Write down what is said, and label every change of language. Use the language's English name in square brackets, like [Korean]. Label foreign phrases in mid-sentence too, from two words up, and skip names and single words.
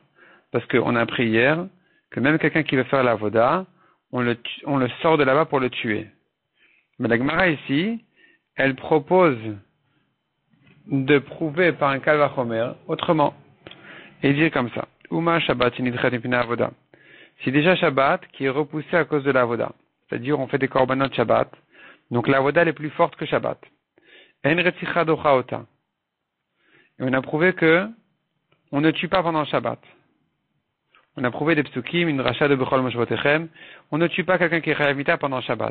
[French] Parce qu'on a appris hier que même quelqu'un qui veut faire la avoda, on le sort de là-bas pour le tuer. Mais la Gemara ici, elle propose de prouver par un [Hebrew] קל וחומר [French] autrement. Et dire comme ça. [Hebrew] ומה שבת שנדחית מפני עבודה. [French] Si déjà Shabbat qui est repoussé à cause de la avoda, c'est-à-dire on fait des [Hebrew] קרבנות שבת, [French] donc la avoda elle est plus forte que Shabbat. [Hebrew] אין רציחה דוחה אותה. [French] Et on a prouvé que on ne tue pas pendant Shabbat. On a prouvé des psukim, une racha de [Hebrew] בכל מושבותיכם, [French] on ne tue pas quelqu'un qui est [Hebrew] חייב מיתה [French] pendant Shabbat.